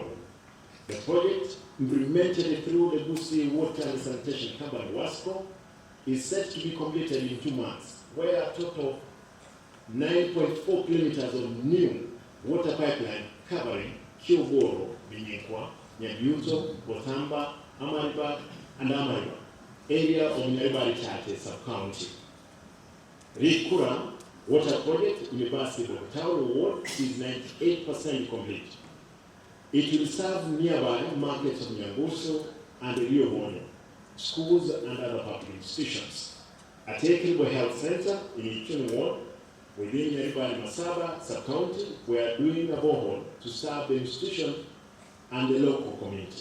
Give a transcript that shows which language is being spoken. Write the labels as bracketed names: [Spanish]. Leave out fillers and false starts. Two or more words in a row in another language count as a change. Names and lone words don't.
[English] The project, implemented through the Kisii Water and Sanitation Company, WASCO, is set to be completed in 2 months, where a total of 9.4 kilometers of new water pipeline covering Kyogoro, Binyekwa, Nyabyuto, Botamba, Amariba, and Amariba, area of Nyaribari sub-county. Rikura Water Project in the Basi Bokatauro Ward is 98% complete. It will serve nearby markets of Nyangusu and Riobonyo, schools and other public institutions. At Ekribo Health Center in Ichuni Ward, within Nyaribari Masaba sub-county, we are doing a borehole to serve the institution and the local community.